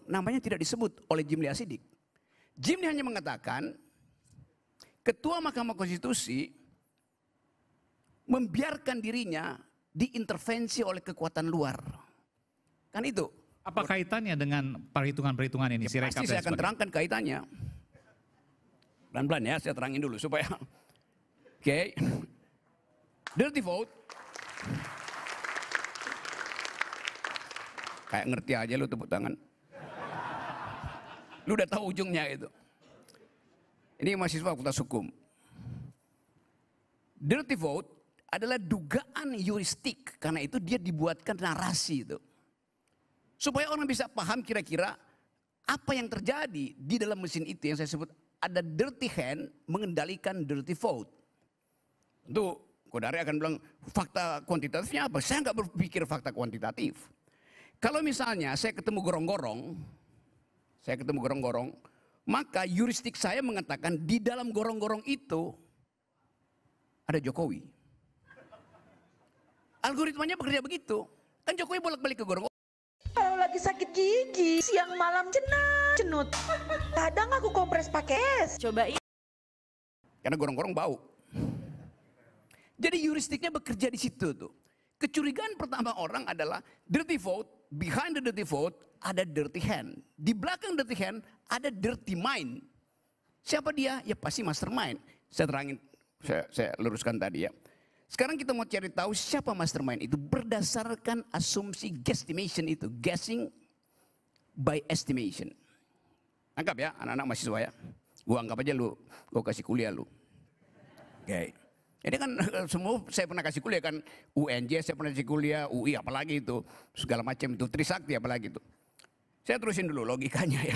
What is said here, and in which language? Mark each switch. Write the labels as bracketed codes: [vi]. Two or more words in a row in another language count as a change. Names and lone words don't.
[id] Namanya tidak disebut oleh Jimli Asidik. Jimli hanya mengatakan, Ketua Mahkamah Konstitusi membiarkan dirinya diintervensi oleh kekuatan luar. Kan itu. Apa kaitannya dengan perhitungan-perhitungan ini? Ya, pasti saya akan terangkan kaitannya. Pelan-pelan ya, saya terangin dulu supaya. Oke. [en] Dirty vote. [id] Kayak ngerti aja lu tepuk tangan. Lu udah tahu ujungnya itu. Ini mahasiswa Fakultas Hukum. [en] Dirty vote [id] adalah dugaan heuristik. Karena itu dia dibuatkan narasi itu. Supaya orang bisa paham kira-kira apa yang terjadi di dalam mesin itu yang saya sebut ada [en] dirty hand [id] mengendalikan [en] dirty vote. [id] Tentu Kodari akan bilang fakta kuantitatifnya apa? Saya nggak berpikir fakta kuantitatif. Kalau misalnya saya ketemu gorong-gorong, maka heuristik saya mengatakan di dalam gorong-gorong itu ada Jokowi. Algoritmanya bekerja begitu. Kan Jokowi bolak-balik ke gorong-gorong. Kalau lagi sakit gigi, siang malam cenut. Kadang aku kompres pakai es. Cobain. Karena gorong-gorong bau. Jadi heuristiknya bekerja di situ tuh. Kecurigaan pertama orang adalah [en] dirty vote, behind the dirty vote ada dirty hand. [id] Di belakang [en] dirty hand [id] ada [en] dirty mind. [id] Siapa dia? Ya pasti mastermind. Saya terangin, saya luruskan tadi ya. Sekarang kita mau cari tahu siapa mastermind itu berdasarkan asumsi guesstimation itu. [en] Guessing by estimation. [id] Anggap ya anak-anak mahasiswa ya. Gua anggap aja lu, gua kasih kuliah lu. Oke. Ini kan semua saya pernah kasih kuliah kan. UNJ saya pernah kasih kuliah, UI apalagi itu. Segala macam itu, Trisakti apalagi itu. Saya terusin dulu logikanya ya.